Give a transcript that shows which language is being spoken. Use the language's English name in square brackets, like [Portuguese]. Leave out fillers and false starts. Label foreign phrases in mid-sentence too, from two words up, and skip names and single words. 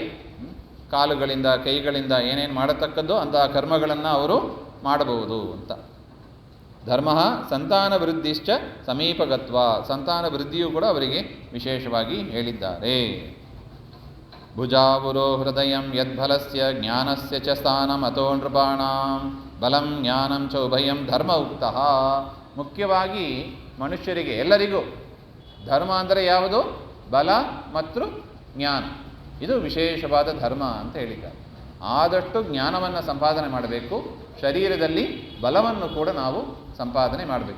[Kannada] ಕಾಲುಗಳಿಂದ ಕೈಗಳಿಂದ ಏನೇನು ಮಾಡತಕ್ಕದ್ದು ಅಂತಹ ಕರ್ಮಗಳನ್ನು ಅವರು ಮಾಡಬಹುದು ಅಂತ. [Sanskrit] ಧರ್ಮ ಸಂತಾನ ವೃದ್ಧಿಶ್ಚ ಸಮೀಪಗತ್ವ. [Kannada] ಸಂತಾನ ವೃದ್ಧಿಯೂ ಕೂಡ ಅವರಿಗೆ ವಿಶೇಷವಾಗಿ ಹೇಳಿದ್ದಾರೆ. [Sanskrit] ಭುಜಾವುರೋ ಹೃದಯಂ ಯದ್ಬಲಸ್ಯ ಜ್ಞಾನಸ್ಯ ಚ ಸ್ಥಾನಮತೋ ನೃಪಾಣಾಂ ಬಲಂ ಜ್ಞಾನಂ ಚ ಉಭಯಂ ಧರ್ಮ ಉಕ್ತಃ. [Kannada] ಮುಖ್ಯವಾಗಿ ಮನುಷ್ಯರಿಗೆ ಎಲ್ಲರಿಗೂ ಧರ್ಮ ಅಂದರೆ ಯಾವುದು? ಬಲ ಮತ್ತು ಜ್ಞಾನ. ಇದು ವಿಶೇಷವಾದ ಧರ್ಮ ಅಂತ ಹೇಳಿದ್ದಾರೆ. ಆದಷ್ಟು ಜ್ಞಾನವನ್ನು ಸಂಪಾದನೆ ಮಾಡಬೇಕು, ಶರೀರದಲ್ಲಿ ಬಲವನ್ನು ಕೂಡ ನಾವು ಸಂಪಾದನೆ ಮಾಡಬೇಕು.